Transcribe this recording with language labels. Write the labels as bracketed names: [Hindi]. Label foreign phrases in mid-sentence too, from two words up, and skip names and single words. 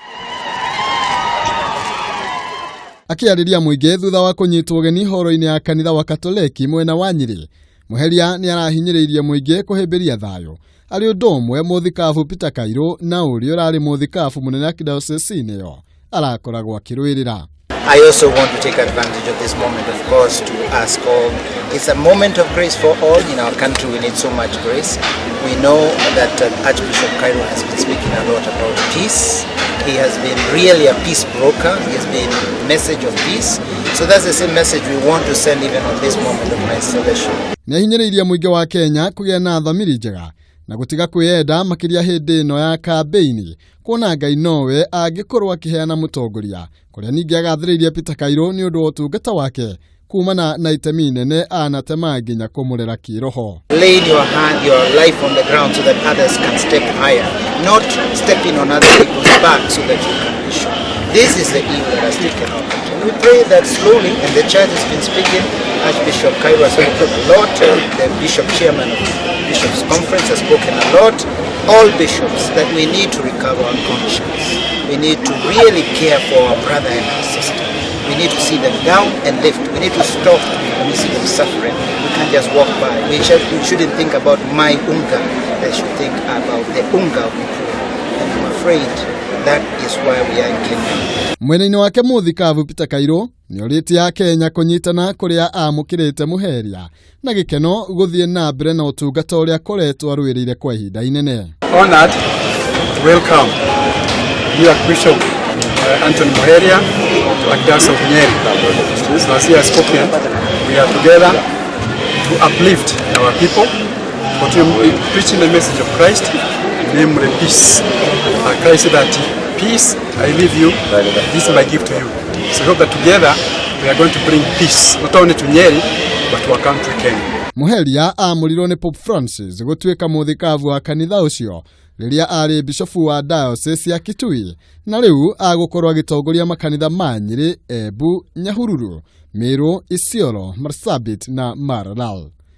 [Kikuyu] Akiariria muingi thutha wa kunyitwo ugeni horo-ini ya kanitha wa Katoleki mwena wa Nyeri, Muheria ni arahinyiriirie muingi kuhimbiria thayo ari undu umwe muthikabu Peter Kairũ na uria urari muthikabu munene wa diocese-ini yo arakoragwo akirwirira. [English] I also want to take advantage of this moment, of course, to ask all. It's a moment of grace for all. In our country, we need so much grace. We know that Archbishop Kairũ has been speaking a lot about peace. He has been really a peace broker. He has been a message of peace. So that's the same message we want to send even on this moment of my celebration. [Kikuyu] Nihinyiriirie muingi wa Kenya kugia na thamiri njega na gutiga kwiyenda makiria hindi ino ya kambeini kuona Ngai nowe angikorwo akiheana mutongoria kuria ningi agathiriirie Peter Kairũ ni undu wa utungata wake kumana na itemi nene anatema nginya kumurera kiroho. [English] Laying your life on the ground so that others can step higher, not stepping on other people's back so that you can be sure. This is the evil that has taken our country. We pray that slowly, and the church has been speaking. Archbishop Kairũ has spoken a lot. The bishop chairman of the Bishops' Conference has spoken a lot. All bishops, that we need to recover our conscience. We need to really care for our brother and our sister. We need to see them down and lift. We need to stop when we see them suffering. We can't just walk by. We shouldn't think about my unga. They should think about the unga of the poor. And I'm afraid that is why we are in Kenya. [Kikuyu] Mwena-ini wake muthikabu Peter Kairũ ni oritie Kenya kunyitana kuria amukirite Muheria na gikeno guthie na mbere na utungata uria koretwo arwirire kwa ihinda inene. [English] Honored to welcome the Archbishop Anthony Muheria to Archdiocese of Nyeri. So as he has spoken, we are together to uplift our people, for preaching the message of Christ, namely peace. Christ said that peace I leave you, this is my gift to you. So I hope that together we are going to bring peace, not only to Nyeri, but to our country Kenya. [Kikuyu] Muheria amurirwo ni Pope Francis gutuika muthikabu wa kanitha ucio riria ari bishofu wa diocese ya Kitui na riu agukorwo agitongoria makanitha ma Nyeri, Embu, Nyahururu, Meru, Isiolo, Marsabit na Maralal.